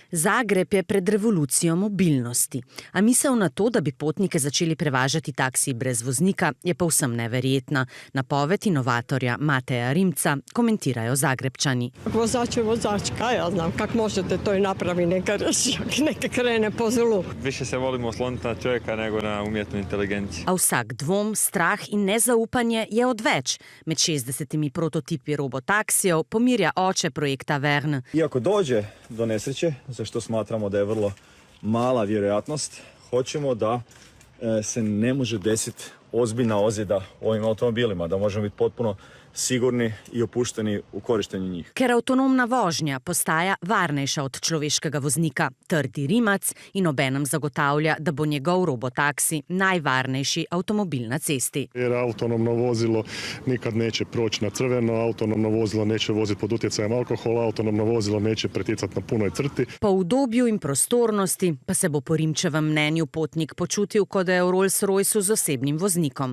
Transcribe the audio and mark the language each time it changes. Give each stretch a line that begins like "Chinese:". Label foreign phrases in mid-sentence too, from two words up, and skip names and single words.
Slovenian: Zagreb je pred revolucijo mobilnosti, a misel na to, da bi potnike začeli prevažati taksiji brez voznika, je povsem neverjetna. Napoved inovatorja Mateja Rimca komentirajo Zagrebčani.
Croatian: Vozač je vozač,
Slovenian: kaj ja znam,
Croatian: kako možete to i napravi, neka krene po zlu. Više se volimo osloniti na čovjeka nego na umjetnu inteligenciju.
Slovenian: A vsak dvom, strah in nezaupanje je odveč. Med 60 prototipi robotaksijev pomirja oče projekta Verne.
Croatian: Iako dođe do nesreće, za što smatramo da je vrlo mala vjerojatnost, hoćemo da se ne može desiti ozbiljna ozljeda ovim automobilima, da možemo biti potpuno sigurni i opušteni v korištenju njih.
Slovenian: Ker avtonomna vožnja postaja varnejša od človeškega voznika, trdi Rimac in obenem zagotavlja, da bo njegov robotaksi najvarnejši avtomobil na cesti.
Croatian: Jer autonomno vozilo nikad neće proći na crveno, autonomno vozilo neće voziti pod utjecajem alkohola, autonomno vozilo neće pretjecati na punoj crti.
Slovenian: Po udobju in prostornosti pa se bo po Rimčevem mnenju potnik počutil, kot da je v Rolls-Roycu z osebnim voznikom.